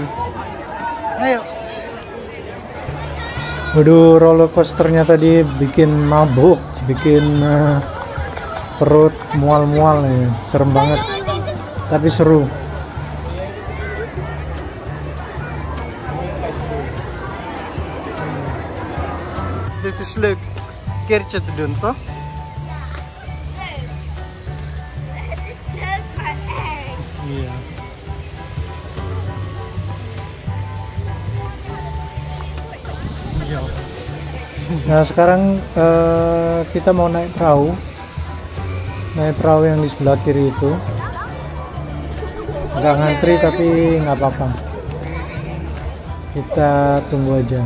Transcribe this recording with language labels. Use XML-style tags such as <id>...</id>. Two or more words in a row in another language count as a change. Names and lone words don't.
<id>Ayo. Waduh, roller coasternya tadi bikin mabuk, bikin perut mual-mual nih, serem banget. Tapi seru.</id> <nl>Dit is leuk. Keertje te doen, toch? Het is leuk, maar eng.</nl> <id>Iya. Nah sekarang kita mau naik perahu yang di sebelah kiri itu. Agak ngantri tapi nggak apa-apa, kita tunggu aja.</id>